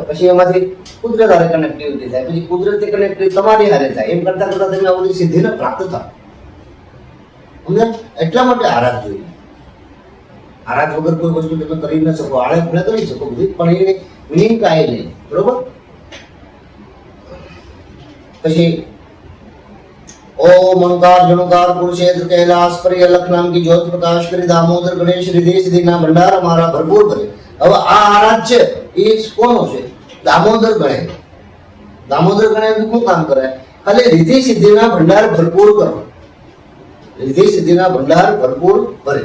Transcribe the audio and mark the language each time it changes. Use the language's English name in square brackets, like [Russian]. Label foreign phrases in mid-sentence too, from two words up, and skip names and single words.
[Gujarati] પછી એમાંથી કુદરત હારે કનેક્ટિવિટી થાય, પછી કુદરતી કનેક્ટિવિટી તમારી હારે થાય. એમ કરતા કરતા તમે આ બધી સિદ્ધિને પ્રાપ્ત થાય. સમજ્યા? એટલા માટે આરાધ જોઈએ. આરાધ વગર કોઈ વસ્તુ તમે કરી ન શકો. આળે ભલે કરી શકો બધી, પણ એ મિનિંગ કાંઈ નહીં, બરોબર? પછી [Hindi] ओम ओंकार जनुकार कुरुक्षेत्र कैलाश पर अलख नाम की ज्योत प्रकाश [Gujarati] કરી દામોદર ગણેશ રિદ્ધિ સિદ્ધિના ભંડાર અમારા ભરપૂર કરે. હવે આ આરાધ છે એ કોનો છે? દામોદર ગણેશ. દામોદર ગણેશ શું કામ કરે? ખાલી રિદ્ધિ સિદ્ધિના ભંડાર ભરપૂર કરો. રિદ્ધિ સિદ્ધિના ભંડાર ભરપૂર ભરે.